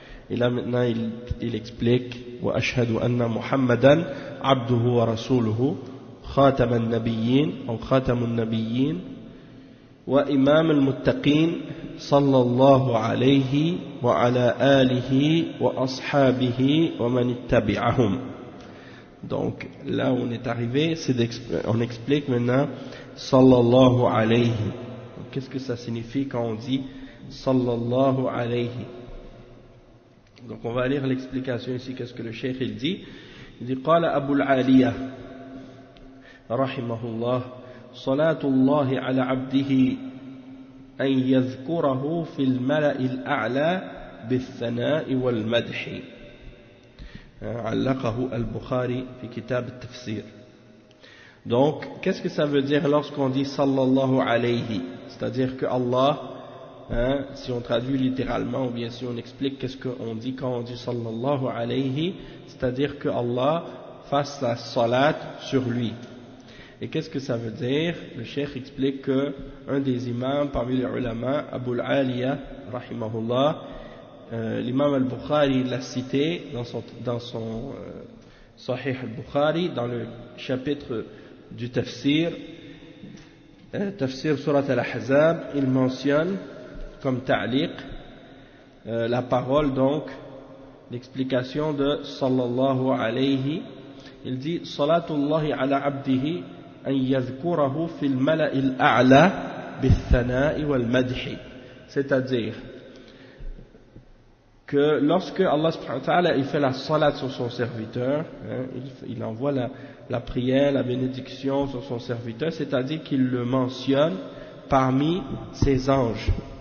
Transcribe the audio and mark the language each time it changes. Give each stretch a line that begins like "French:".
French: Et là maintenant il explique
Arabic: wa ashhadu anna Muhammadan abduhu wa rasuluhu khatam an-nabiyyin ou khatam an-nabiyyin wa imam al-muttaqin صلى الله عليه وعلى آله وأصحابه ومن اتبعهم.
French: Donc là où on est arrivé, c'est on explique maintenant
Arabic: صلى الله عليه.
French: Qu'est-ce que ça signifie quand on dit
Arabic: صلى الله عليه?
French: Donc on va lire l'explication ici. Qu'est-ce que le cheikh il dit? Il dit
Arabic: قال أبو العالية رحمه الله صلاة الله على عبده أن يذكره في الملأ الأعلى بالثناء والمدح. علقه البخاري في كتاب التفسير.
French: Donc, qu'est-ce que ça veut dire lorsqu'on dit
Arabic: sallallahu alayhi?
French: C'est-à-dire que Allah, si on traduit littéralement ou bien si on explique qu'est-ce qu'on dit quand on dit
Arabic: sallallahu alayhi,
French: c'est-à-dire que Allah fasse sa salat sur lui. Et qu'est-ce que ça veut dire? Le cheikh explique que un des imams parmi les ulama, Abu al-Aliya, rahimahullah, l'imam al-Bukhari l'a cité dans son Sahih al-Bukhari, dans le chapitre du tafsir, tafsir surat al-Ahzab, il mentionne comme ta'liq la parole, donc l'explication de sallallahu alayhi. Il dit
Arabic: salatullahi ala abdihi أن يذكره في الملأ الأعلى بالثناء والمدح.
French: C'est-à-dire que lorsque Allah subhanahu wa ta'ala il fait la salat sur son serviteur, il envoie la prière, la bénédiction sur son serviteur, c'est-à-dire qu'il le mentionne parmi ses anges.